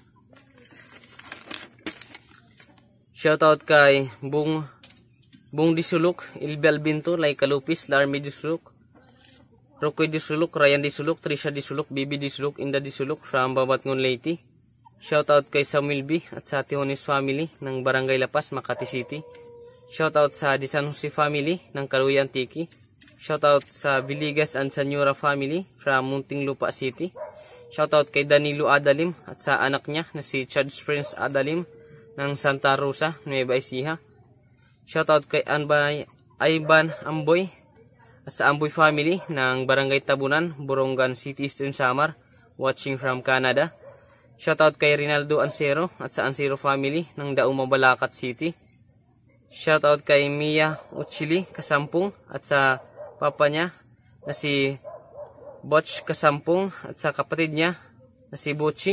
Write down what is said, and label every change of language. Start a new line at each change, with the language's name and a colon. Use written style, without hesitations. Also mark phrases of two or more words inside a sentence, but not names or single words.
Filipino: Shoutout kay Bung Disuluk, Ilbel Binto, Laika Lupis, Larmy Disuluk, Rokoy Disuluk, Ryan Disuluk, Trisha Disuluk, Bibi Disuluk, Inda Disuluk from Babatngon Leyte. Shoutout kay Samuel B at sa Tihonis family ng Barangay Lapas, Makati City. Shoutout sa Di San Jose family ng Kaluyan Tiki. Shoutout sa Viligas and Sanyura
English: family from
Filipino: Muntinlupa City. Shoutout kay Danilo Adalim at sa anak niya na si Charles Prince Adalim ng Santa Rosa, Nueva Ecija. Shoutout kay Ivan Amboy at sa Amboy family ng Barangay Tabunan, Borongan City, Eastern Samar,
English: watching from Canada.
Filipino: Shoutout kay Rinaldo Ansero at sa Ansero family ng Dauma, Balacat City. Shoutout kay Mia Uchili Kasampung at sa papa niya na si Botch Kasampung at sa kapatid niya na si Bochi.